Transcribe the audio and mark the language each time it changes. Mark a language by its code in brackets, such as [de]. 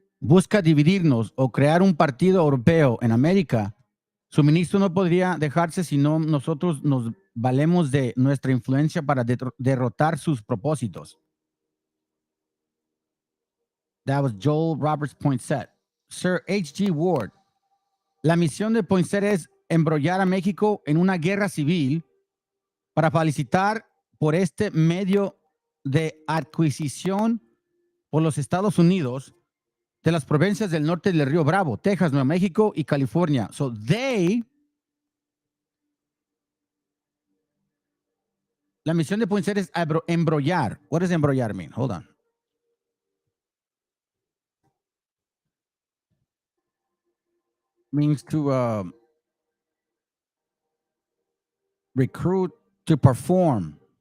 [es] busca dividirnos o crear un partido europeo en América, su ministro no podría dejarse si no nosotros nos valemos de nuestra influencia para derrotar sus propósitos. [en] That was Joel Roberts Poinsett. Sir H.G. [es] Ward, la misión de Poinsett es embrollar a México en una guerra civil para felicitar por este medio de adquisición por los Estados Unidos de las provincias del norte del Río Bravo, Texas, Nuevo México y California. So la misión de Poinsett es embrollar. [en] What does embrollar mean? Hold on. Means to recruit, to perform.